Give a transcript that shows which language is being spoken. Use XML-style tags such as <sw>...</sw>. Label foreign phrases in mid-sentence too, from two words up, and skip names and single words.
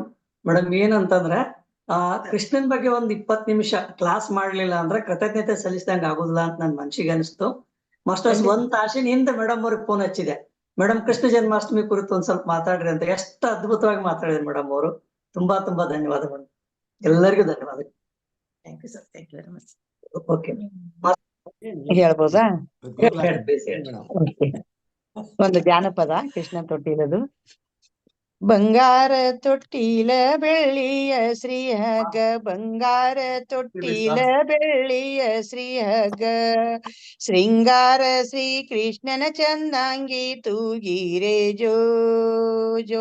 <kn>ಮೇಡಮ್ ಏನಂತಂದ್ರೆ, ಕೃಷ್ಣನ್ ಬಗ್ಗೆ 20 ನಿಮಿಷ ಕ್ಲಾಸ್ ಮಾಡ್ಲಿಲ್ಲ ಅಂದ್ರೆ ಕೃತಜ್ಞತೆ ಸಲ್ಲಿಸಿದಂಗ ಆಗುದಿಲ್ಲ ಅಂತ ನನ್ ಮನ್ಸಿಗೆ ಅನಿಸ್ತು. ಮಾಸ್ಟರ್ಸ್ ಒಂದ್ ತಾಸಿನಿಂದ ಮೇಡಮ್ ಅವ್ರಿಗೆ ಫೋನ್ ಹಚ್ಚಿದೆ, ಮೇಡಮ್ ಕೃಷ್ಣ ಜನ್ಮಾಷ್ಟಮಿ ಕುರಿತು ಒಂದ್ ಸ್ವಲ್ಪ ಮಾತಾಡ್ರಿ ಅಂತ. ಎಷ್ಟು ಅದ್ಭುತವಾಗಿ ಮಾತಾಡಿದ್ರು ಮೇಡಮ್ ಅವರು. ತುಂಬಾ ತುಂಬಾ ಧನ್ಯವಾದಗಳು, ಎಲ್ಲರಿಗೂ ಧನ್ಯವಾದ.</kn> <en>Thank you sir. Thank you very much.</en> <kn>ಓಕೆ, ಹೇಳ್ಬೋದಾ? Okay. ಒಂದು ಜಾನಪದ ಕೃಷ್ಣ ತೊಟ್ಟಿಲದು. ಬಂಗಾರ ತೊಟ್ಟಿಲ ಬೆಳ್ಳಿಯ ಶ್ರೀಹಗ, ಬಂಗಾರ ತೊಟ್ಟಿಲ ಬೆಳ್ಳಿಯ ಶ್ರೀಹಗ, ಶೃಂಗಾರ ಶ್ರೀ ಕೃಷ್ಣನ ಚಂದಾಂಗಿ ತೂಗಿರೆ ಜೋ ಜೋ.</kn>